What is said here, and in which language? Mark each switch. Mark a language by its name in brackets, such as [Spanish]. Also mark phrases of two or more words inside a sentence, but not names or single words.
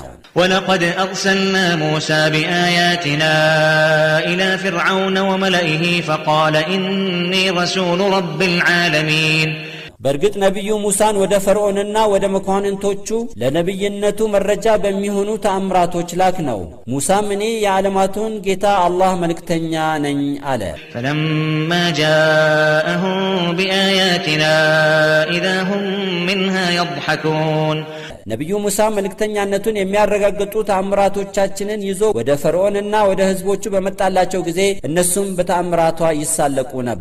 [Arabic] ولقد أرسلنا موسى بآياتنا إلى فرعون وملئه فقال إني رسول رب العالمين [Amharic] በርግጥ ነብዩ ሙሳን ወደ ፈርዖንና ወደ መኳንንቶቹ ለነብይነቱ መረጃ በሚሆኑ ተአምራቶች ላክ ነው። ሙሳም እኔ የዓለማቱን ጌታ አላህ መልእክተኛ ነኝ አለ። [Arabic] فلما جاءهم بآياتنا إذا هم منها يضحكون [Amharic] ነብዩ ሙሳ መልእክተኛነቱን የሚያረጋግጡ ተአምራቶቻችንን ይዞ ወደ ፈርዖንና ወደ ህዝቦቹ በመጣላቸው ጊዜ እነሱም በተአምራቷ ይሳለቁ ነበር።